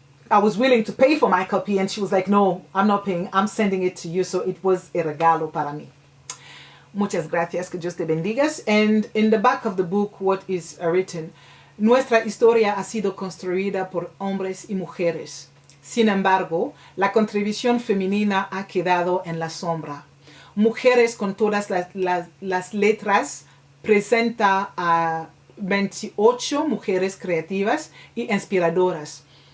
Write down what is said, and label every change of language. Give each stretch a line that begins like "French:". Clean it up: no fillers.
English: I was willing to pay for my copy, and she was like, no, I'm not paying, I'm sending it to you. So it was a
Spanish: regalo para mí. Muchas gracias, que Dios te bendigas.
English: And in the back of the book, what is written?
Spanish: Nuestra historia ha sido construida por hombres y mujeres. Sin embargo, la contribución femenina ha quedado en la sombra. Mujeres con todas las letras presenta a 28 mujeres creativas y inspiradoras.